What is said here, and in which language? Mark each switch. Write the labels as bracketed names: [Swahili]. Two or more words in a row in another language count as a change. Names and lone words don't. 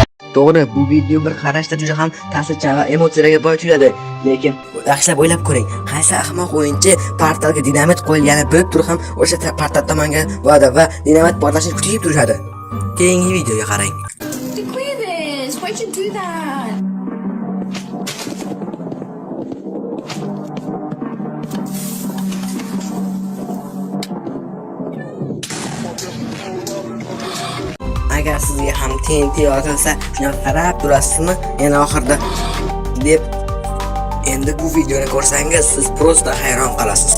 [Uzbek] To'g'ri, bu video bir qarashda juda ham ta'sirchan va emotsiyalarga boy tuyuladi. Lekin yaxshilab o'ylab ko'ring. Qaysi ahmoq o'yinchi portalga dinamit qo'yilgani bilib turib ham o'sha portal tomonga va'da va dinamit portlashini kutib turishadi. Keyingi videoga qarang. [English] To clear this, why'd you do that? [Uzbek] Agar sizga ham TNT yozilsa, shuni qarab turasizmi? Yana oxirida deb endi bu videoni ko'rsangiz, siz prosta hayron qolasiz.